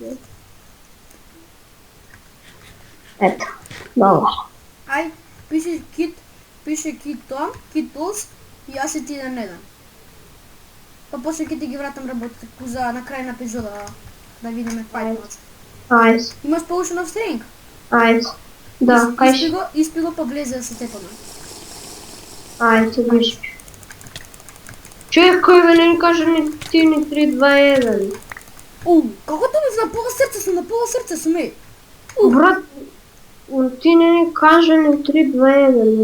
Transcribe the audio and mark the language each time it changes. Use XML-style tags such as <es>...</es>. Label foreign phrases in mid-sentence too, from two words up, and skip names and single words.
<mk>Ето, добро. Ај, пише кит тоа,</mk> <en>kit tools</en> <mk>и јас и ти еден на еден. Па после ќе ти ги вратам работите за на крај на епизода да видиме</mk> <en>fight match.</en> <mk>Ајс, Имаш</mk> <en>potion of strength?</en> <mk>ајс. Да, кај си? Испи го па влезе да се тепаме. Ајс, се виж. Чекај бе, не ни кажа ни ти ни 3-2-1. Како тоа ми на пола срце сум, еј. Брат, ти не ни кажа ни 3-2-1.</mk>